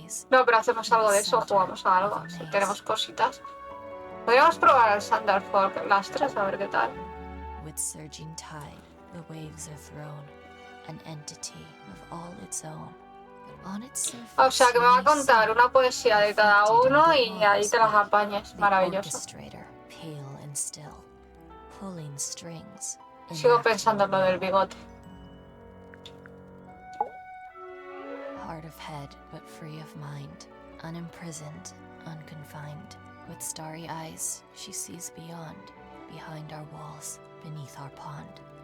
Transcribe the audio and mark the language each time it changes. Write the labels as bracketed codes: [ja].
[es] No, pero hacemos algo de eso, jugamos a algo, si tenemos cositas. Podríamos probar el Thunderfall las tres, a ver qué tal. [en] With surging tide, the waves are thrown, an entity of all its own. On its surface, [es] O sea que me va a contar una poesía de cada uno y ahí te las apañes, maravilloso. [en] pale and still, pulling strings. [es] Sigo pensando en lo del bigote. [en] Hard of head, but free of mind. Unimprisoned, unconfined. With starry eyes, she sees beyond, behind our walls, beneath our pond.